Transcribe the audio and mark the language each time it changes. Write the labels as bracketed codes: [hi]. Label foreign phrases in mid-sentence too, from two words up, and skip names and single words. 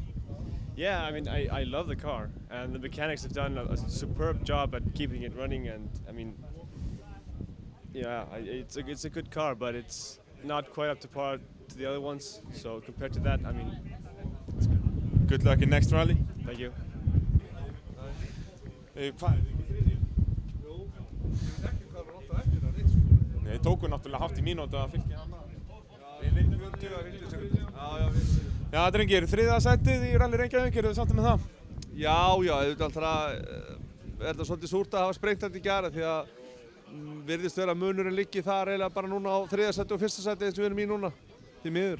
[en] Yeah, I mean, I love the car, and the mechanics have done a superb job at keeping it running, and I mean, yeah, it's a good car, but it's not quite up to par to the other ones, so compared to that, I mean, it's good. Good luck in next rally. Thank you. [is] Nei, tóku náttúrulega hátt í mínútu að fylgja hana. Við vinnum 40 sekúndur. Já, drengir, þriðja sætið í Rally Reykjavík, eru þið sáttir með það? Já, auðvitað er það svolítið súrt að hafa sprengt þetta í gær því að virðist vera að munurinn liggi þar eiginlega bara núna á þriðja sæti og fyrsta sæti eins og við erum í núna, því miður.